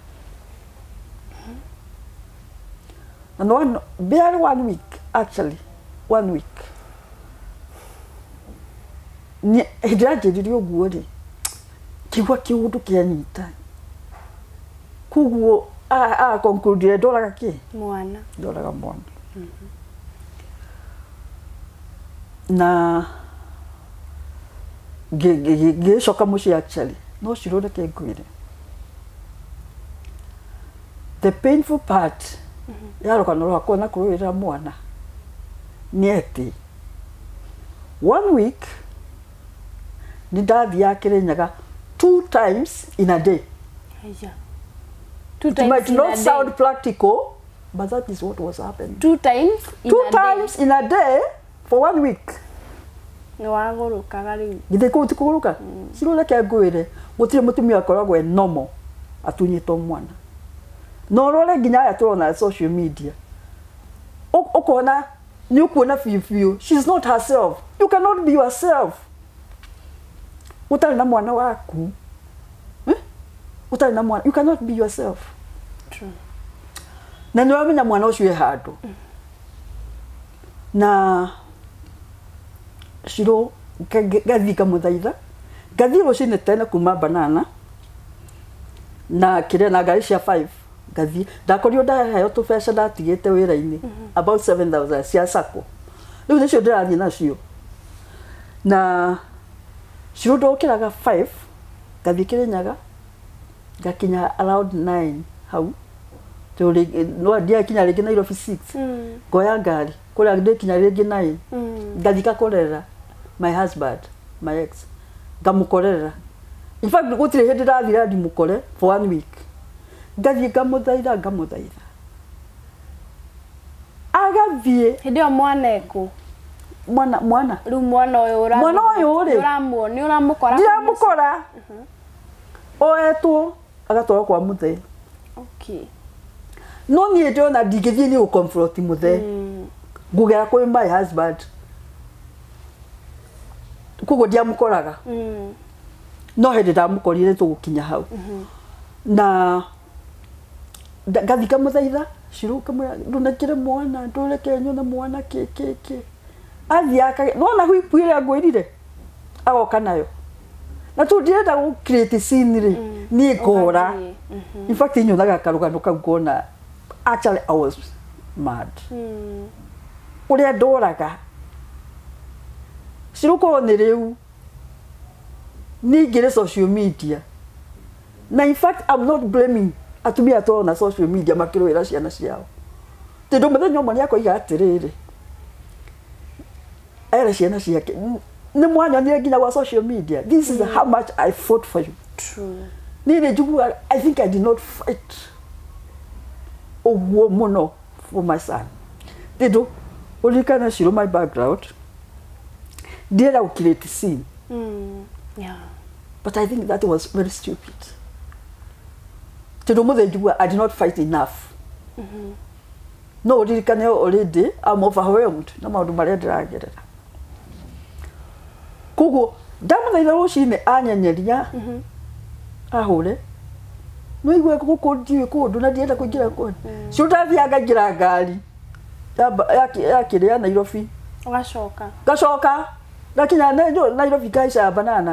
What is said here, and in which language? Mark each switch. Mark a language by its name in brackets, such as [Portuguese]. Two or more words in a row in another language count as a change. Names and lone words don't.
[English] and barely 1 week actually 1 week [Kikuyu] hĩndĩ ĩrĩa anjĩrire ũguo rĩ kĩigua kĩũndũ kĩanyita koguo conclude ndoraga kĩ mwana ndoraga mwana na ngĩcoka mũciĩ actually no Shirũ reke ngwĩre [English] the painful part [Kikuyu] ya rũgano rwakwa na kũrũĩrĩra mwana nĩ atĩ 1 week nĩ ndathiaga Kĩrĩnyaga [English] 2 times in a day. It might not sound practical, but that is what was happening. 2 times in a day for 1 week. [Kikuyu] Nĩ wagũrũkaga rĩu githĩ kũu ti kũgũrũka Shirũ reke ngwĩre gũtirĩ mũtumia akoragwo e normal atunyĩtwo mwana no rore nginya aya tũrona [English] social media [Kikuyu] ũkona nĩ ũkuona biũ [English] she's not herself. You cannot be yourself [Kikuyu] utarĩ na mwana waku utarĩ na mwana [English] you cannot be yourself. True. [Kikuyu] Na nĩ wamenya mwana ũcio e handũ na Shirũ ngathi ngamũthaitha ngathi rũcinĩ tene kuma Banana na kĩrĩa na ngari cia 5 ngathi ndakorirwo ndaheo tũbeca ndatigĩte wĩra-inĩ about 7,000 cia sacco rĩu nĩcio ndĩrathiĩ nacio na Shirũ ndokĩraga 5 ngathi Kĩrĩnyaga ngakinya around 9 hau tondũ no ndiakinya rĩngĩ Nairobi 6 ngoya ngari kũrĩa ndĩkinya rĩngĩ 9 ngathi ngakorera [English] my husband my ex [Kikuyu] ngamukorera [English] in fact [Kikuyu] gũtirĩ hĩndĩ ndathira ndimũkore [English] for 1 week [Kikuyu] ngathi ngamũthaitha agathiĩ hĩndĩ ĩyo mwana ekũ mwana rĩu mwana ũyũ rĩ ũramũkora ndiramũkora oetwo agatwarwo kwa mũthee okay no niĩ ndĩrona ndingĩthiĩ nĩ gũconfront mũthee ngũgera kwĩ [English] my husband [Kikuyu] koguo ndiamũkoraga no hĩndĩ ndamũkorire tũgũkinya hau na ngathi ngamũthaitha Shirũ kamwĩra ndũnekĩre mwana ndũreke nyone mwana kĩ athiaga nona huipu ĩrĩa ngwĩrire agoka nayo na tu ndirenda gũ [English] create scene [Kikuyu] rĩ niĩ ngora [English] in fact [Kikuyu] nyonaga karũgano kau ngona [English] actually I was mad [Kikuyu] ũrĩa ndoraga Shirũ ko nĩ rĩu ningĩrĩ [English] social media [Kikuyu] na [English] in fact I'm not blaming [Kikuyu] atumia tũrona [English] social media [Kikuyu] makĩrũĩra ciana ciao tondũ mũthenya ũmwe nĩ akoiga atĩrĩrĩ era ciana ciake nĩ mwanyonire nginya kwa [English] social media this is how much I fought for you. True. [Kikuyu] Niĩ njiguaga [English] I think I did not fight [Kikuyu] ũguo mũno [English] for my son [Kikuyu] tondũ ũririkana Shirũ [English] my background [Kikuyu] ndienda gũ [English] create scene yeah but I think that was very stupid [Kikuyu] tondũ mũthenya njigua [English] I did not fight enough [Kikuyu] no ũririkane [English] already I'm overwhelmed [Kikuyu] na maũndũ marĩa ndĩragerera koguo ndamuthaitha rucine anyenyeria ahore no igwe guku ndiwe kundu na ndienda kuingira kuni cio ndathiaga ngira ngari ya kiria Nairobi gacoka gakinya Nairobi ngaica banana